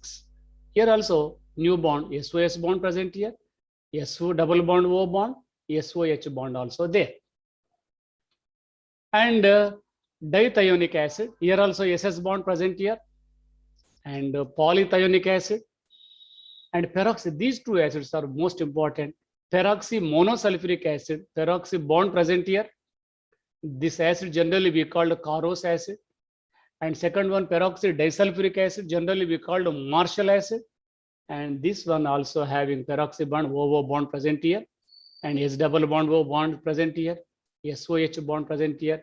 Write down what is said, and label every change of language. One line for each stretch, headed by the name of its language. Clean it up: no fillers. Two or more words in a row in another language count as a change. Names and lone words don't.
English: Here also new bond, SOS bond present here, SO double bond O bond, SOH bond also there. And dithionic acid, here also SS bond present here, and polythionic acid and peroxy. These 2 acids are most important. Peroxy monosulfuric acid, peroxy bond present here. This acid generally we called Carros acid. And second one, peroxy disulfuric acid, generally we called Marshall acid. And this one also having peroxy bond, OO bond present here, and S double bond O bond present here, SOH bond present here.